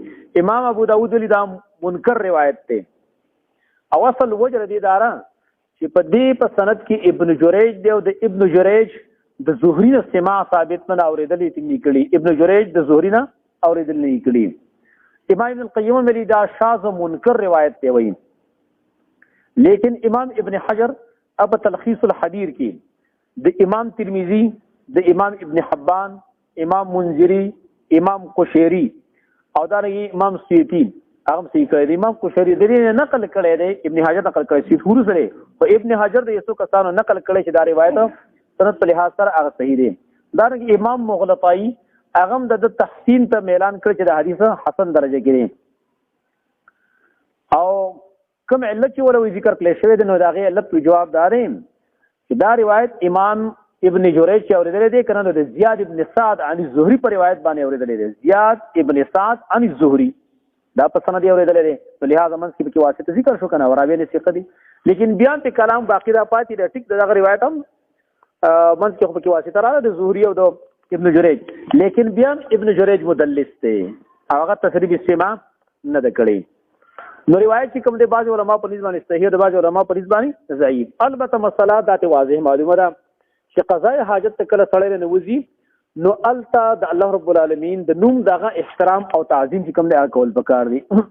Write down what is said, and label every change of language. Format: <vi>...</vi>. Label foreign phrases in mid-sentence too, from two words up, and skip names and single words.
<ps>امام ابو داود ولی دا منکر روایت دی او اصل وجه دې دارا چې په دې په سند کې ابن جریج دی او د ابن جریج د زهری نه سماع ثابت نه اوریدلې تنګي کړي ابن جریج د زهری نه اوریدلې کړي. امام ابن القیم ملي دا شاذ منکر روایت دی وایي لیکن امام ابن حجر اب تلخیص الحدیر کې د امام ترمذی د امام ابن حبان امام منذری امام قشیری او دا امام سیوطی هغه صحیح کړی دی. امام قشیری درې نقل کړی دی ابن حجر نقل کړی سی ټول سره او ابن حجر د یسو کسانو نقل کړی چې دا روایت سند په لحاظ سره هغه صحیح دی. دا امام مغلطائی هغه د تحسین ته اعلان کړ چې د حدیث حسن درجه کې دی او کوم علت چې ولوي ذکر کړی شوی دی نو دا غي علت په جواب دارین چې دا روایت امام ابن جریج چې اورېدلې دی کنه د زیاد ابن سعد عن الزهري په روایت باندې اورېدلې دی. زیاد ابن سعد عن الزهري دا په سند اورېدلې دی. په لحاظ منځ کې واسطه ذکر شو کنه راوی نه ثقه دي، لیکن بیان ته کلام باقی را پاتې دی. ټیک دغه روایت هم منځ کې په واسطه راغله د زهري او د ابن جریج، لیکن بیان ابن جریج مدلس دی، هغه تصریح استماع نه ده کړی. نو روایت چې کوم د بعض علما په نسبت باندې صحیح، د بعض علما په نسبت باندې ضعیف. البته مسله دا ته واضح معلومه ده چې قضاء حاجت ته کله سړی نه وځي نو الته د الله</ps> <ar>رب العالمین</ar> <ps>د نوم دغه احترام او تعظیم چې کوم دی کول پکار دي.</ps>